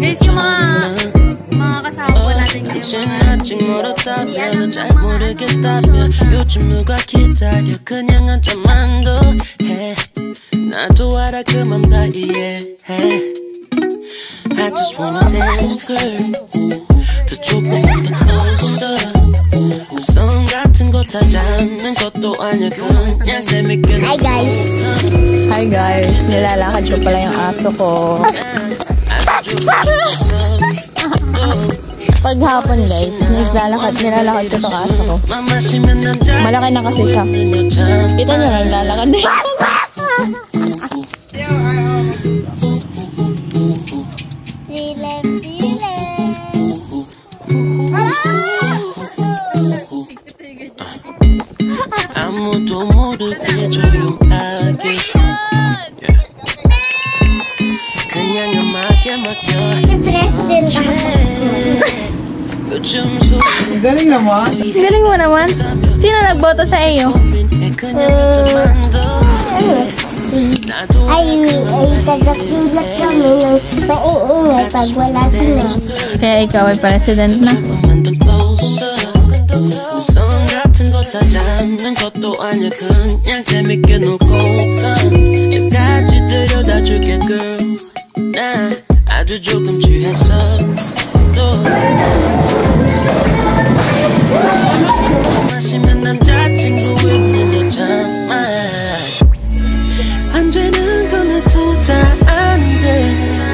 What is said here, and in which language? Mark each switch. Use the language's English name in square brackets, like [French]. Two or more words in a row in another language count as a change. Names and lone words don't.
[Filipino] mga kasama po natin [Korean] 아직 멀었다면 넌 잘 모르겠다면 요즘 누가 기다려 그냥 앉아만 해 나도 알아 그 맘 다 이해해 [English] I just wanna dance girl [Korean] 더 조금만 더 closer 성 같은 거 타지 않는 것도 아니야 그냥 재밌게 [English] Hi guys! Hi guys, [Filipino] nilalakad ko pala yung aso ko. Paghapon guys, nilalakad ko itong aso ko. Malaki na kasi siya. Kita nyo na, nilalakad na. [Korean] 아무도 모르게 조용하게 그냥 음악에 맡겨 [Filipino] President ako. [Korean] 요즘 소리 [Filipino] Galing naman. Galing mo naman. Sino nagboto sa iyo? [Korean] 그냥 몇점만 더 나도 [Filipino] Ay, tagasulat kami ng maiingay pag wala sila. Kaya ikaw ay president na. [Korean] 조금만 더 closer 성 같은 거 타지 않는 것도 아니야 그냥 재밌게 놀고 저까지 들여다줄게 girl 나 아주 조금 취했어 또 마시면 남자친구 있는 여자만 안 되는 건 나도 다 아는데